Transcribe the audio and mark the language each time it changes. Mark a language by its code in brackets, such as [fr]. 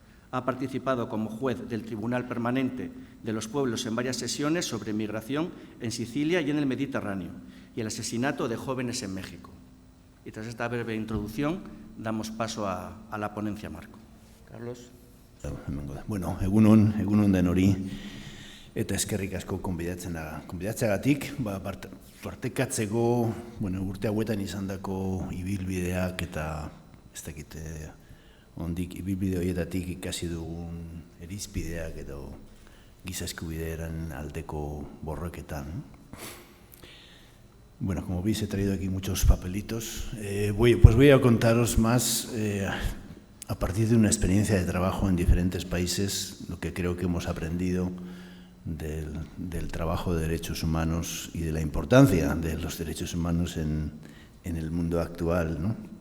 [es] Ha participado como juez del Tribunal Permanente de los Pueblos en varias sesiones sobre migración en Sicilia y en el Mediterráneo y el asesinato de jóvenes en México. Y tras esta breve introducción, damos paso a la ponencia marco. Carlos. [eu] Bueno, egunon denori, eta eskerrik asko konbidatzeagatik, partekatzeko, urte hauetan izandako ibilbideak eta ez dakit ondik ibilbide horietatik ikasi dugun irizpideak edo giza eskubidearen aldeko borroketan. [es] Bueno, como veis he traído aquí muchos papelitos. Voy a contaros más a partir de una experiencia de trabajo en diferentes países, lo que creo que hemos aprendido del trabajo de derechos humanos y de la importancia de los derechos humanos en el mundo actual, ¿no?